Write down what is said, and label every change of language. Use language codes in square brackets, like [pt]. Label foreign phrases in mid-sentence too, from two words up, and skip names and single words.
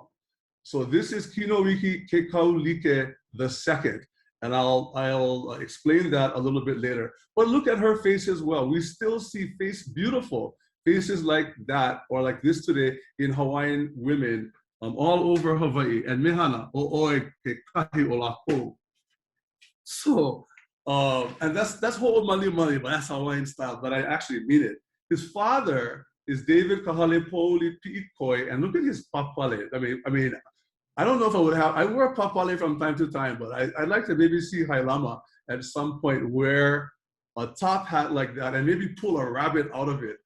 [en] So this is Kinoiki Kekaulike II. And I'll explain that a little bit later. But look at her face as well. We still see beautiful faces like that, or like this today, in Hawaiian women all over Hawaii. [haw] And mehana o'oe ke kahi o lākou. [en] So, and that's whole mali, but that's Hawaiian style, but I actually mean it. His father is David Kahalepouli Pi'ikoi, and look at his papale. I mean, I don't know if I wear papale from time to time, but I'd like to maybe see Hailama at some point wear a top hat like that and maybe pull a rabbit out of it.